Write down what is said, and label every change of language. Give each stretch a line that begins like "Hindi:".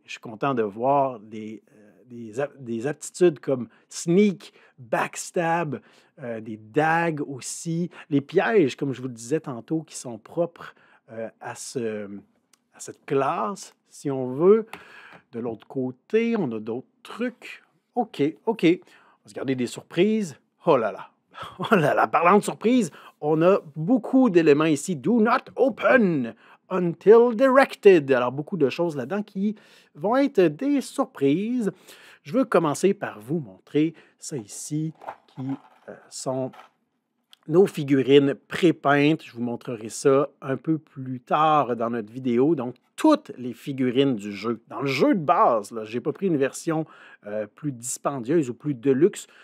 French: Je suis content de voir des aptitudes comme sneak, backstab, des dagues aussi, les pièges, comme je vous le disais tantôt, qui sont propres à cette classe, si on veut. De l'autre côté, on a d'autres trucs. OK, OK. On va se garder des surprises. Oh là là. Oh là là. Parlant de surprises, on a beaucoup d'éléments ici.
English: Do not open until directed.
French: Alors, beaucoup de choses là-dedans qui vont être des surprises. Je veux commencer par vous montrer ça ici, qui sont nos figurines pré-peintes. Je vous montrerai ça un peu plus tard dans notre vidéo. Donc, toutes les figurines du jeu. Dans le jeu de base, je n'ai pas pris une version plus dispendieuse ou plus de luxe.